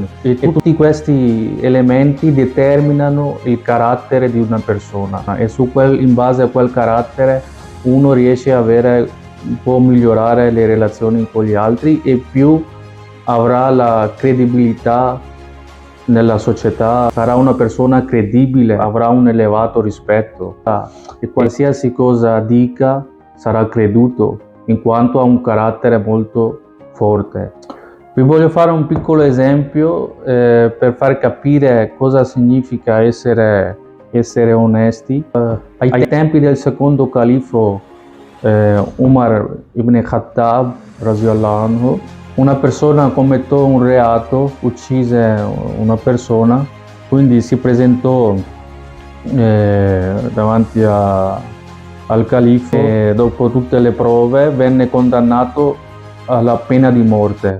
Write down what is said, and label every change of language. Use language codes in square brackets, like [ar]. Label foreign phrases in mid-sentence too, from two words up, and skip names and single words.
[it] E tutti questi elementi determinano il carattere di una persona e in base a quel carattere uno riesce a può migliorare le relazioni con gli altri e più avrà la credibilità nella società, sarà una persona credibile, avrà un elevato rispetto e qualsiasi cosa dica sarà creduto in quanto ha un carattere molto forte. Vi voglio fare un piccolo esempio per far capire cosa significa essere onesti. Ai tempi del secondo califo Umar ibn Khattab [ar] رضي الله عنه, [it] una persona commettò un reato, uccise una persona, quindi si presentò davanti al califfo e dopo tutte le prove venne condannato alla pena di morte.